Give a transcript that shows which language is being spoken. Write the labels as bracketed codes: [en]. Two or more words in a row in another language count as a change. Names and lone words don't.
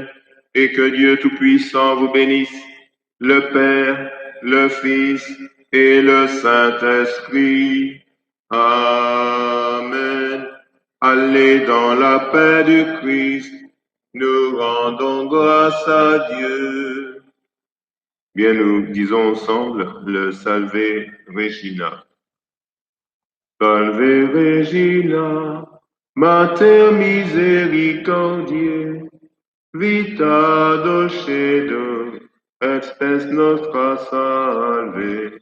[fr] Et que Dieu Tout-Puissant vous bénisse, le Père, le Fils et le Saint-Esprit. Amen. Allez dans la paix du Christ. Nous rendons grâce à Dieu. Bien, nous disons ensemble le Salve Regina. [la] Salve Regina, Mater misericordiae, vita dolcedum, expes nostra salve.